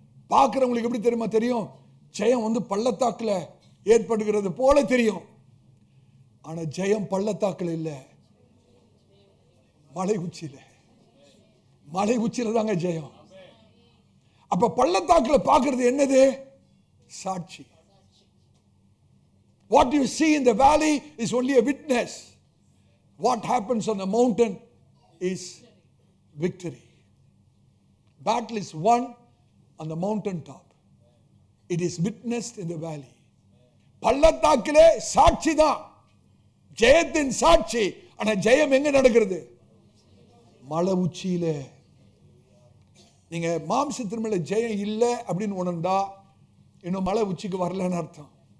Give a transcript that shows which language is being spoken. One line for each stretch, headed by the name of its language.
Tamil: பார்க்கிறவங்களுக்கு எப்படி தெரியுமா தெரியும்? ஜெயம் பள்ளத்தாக்குல ஏற்படுகிறது போல தெரியும். ஆனா ஜெயம் பள்ளத்தாக்குல இல்ல, மலை உச்சியில. மலை உச்சியில தாங்க ஜெயம். அப்ப பள்ளத்தாக்குல பார்க்கிறது என்னது? சாட்சி.
English: What you see in the valley is only a witness. What happens on the mountain is victory. Battle is won on the mountain top. It is witnessed in the valley.
Tamil: பள்ளத்தாக்கிலே சாட்சி தான் ஜெயத்தின் சாட்சி. ஆனா ஜெயம் எங்க நடக்கிறது? மலை உச்சியில. நீங்க மாம்சத்தின் மேல ஜெயம் இல்லை அப்படின்னு உணர்ந்தா இன்னும் மலை உச்சிக்கு வரலன்னு அர்த்தம்.